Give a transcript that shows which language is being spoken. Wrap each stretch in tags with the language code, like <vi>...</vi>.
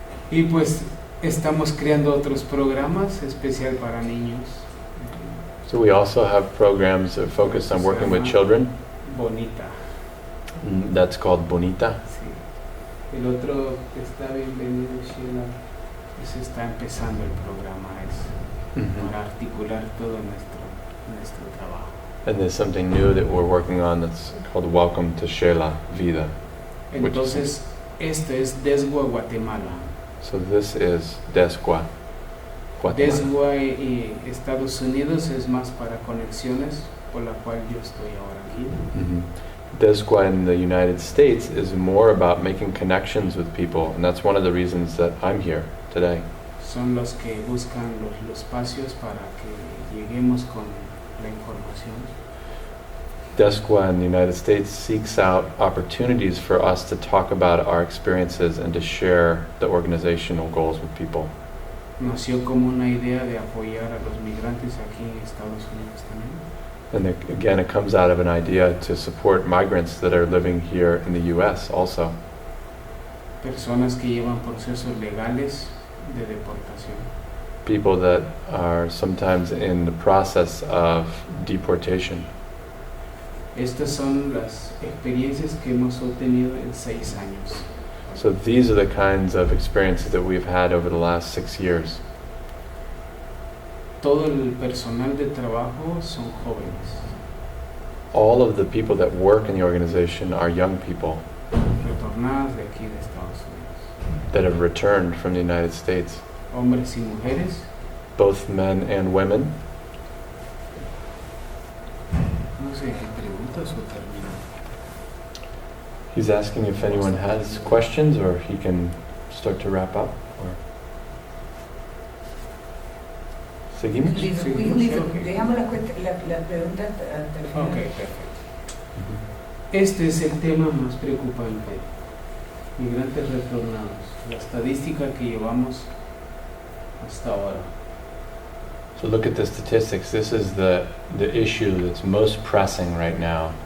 <es>Y pues estamos creando otros programas especial para niños.</es> <en>So we also have programs that focus on working with children.</en> <es>Bonita.</es> <en>That's called Bonita.</en> <es>Sí. El otro está bienvenido, Sheila. Pues está empezando el programa para articular todo nuestro trabajo.</es> <en>And there's something new that we're working on that's called Welcome to Shela Vida.</en> <es>Entonces, esto es DESGUA Guatemala.</es> <en>So this is DESGUA, Guatemala.</en> <es>DESGUA y Estados Unidos es más para conexiones, por la cual yo estoy ahora aquí.</es> <en>DESGUA in the United States is more about making connections with people, and that's one of the reasons that I'm here today.</en> <es>Son los que buscan los espacios para que lleguemos con la información.</es> <en>DESGUA in the United States seeks out opportunities for us to talk about our experiences and to share the organizational goals with people.</en> <es>Nació como una idea de apoyar a los migrantes aquí en Estados Unidos también.</es> <en>And again, it comes out of an idea to support migrants that are living here in the U.S. also.</en> <es>Personas que llevan procesos legales de deportación.</es> <en>People that are sometimes in the process of deportation.</en> <es>Estas son las experiencias que hemos obtenido en 6 años.</es> <en>So these are the kinds of experiences that we've had over the last 6 years.</en> <es>Todo el personal de trabajo son jóvenes,</es> <en>All of the people that work in the organization are young people</en> <es>retornadas de aquí de Estados Unidos.</es> <en>that have returned from the United States,</en> <es>Hombres y mujeres.</es> <en>both men and women.</en> <es>No sé, ¿hay preguntas o termino?</es> <en>He's asking if anyone has questions or he can start to wrap up.</en> <es>Or ¿Seguimos? Dejamos la pregunta hasta el final. Ok, perfecto. Este es el tema más preocupante. Migrantes retornados. La estadística que llevamos hasta ahora.</es> <en>So look at the statistics. This is the issue that's most pressing right now</en>